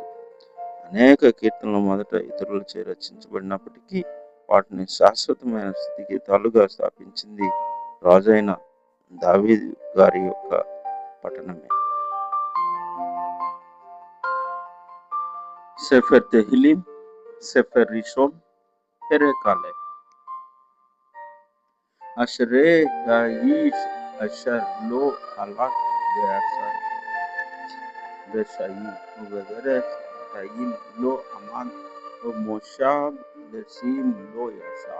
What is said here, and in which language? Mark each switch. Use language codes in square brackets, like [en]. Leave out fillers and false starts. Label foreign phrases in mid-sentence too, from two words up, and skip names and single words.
[te] అనేక కీర్తనలు మొదట ఇతరులచే రచించబడినప్పటికీ వాటిని శాశ్వతమైన స్తుతి గీతాలుగా స్థాపించింది రాజైన దావీదు గారి యొక్క పఠనమే. [he] ספר תהילים ספר ראשון פרק א. אשרי האיש אשר לא הלך בעשת רשעים, ובדרך חטאים לא עמד, ובמושב לשים לא ישב.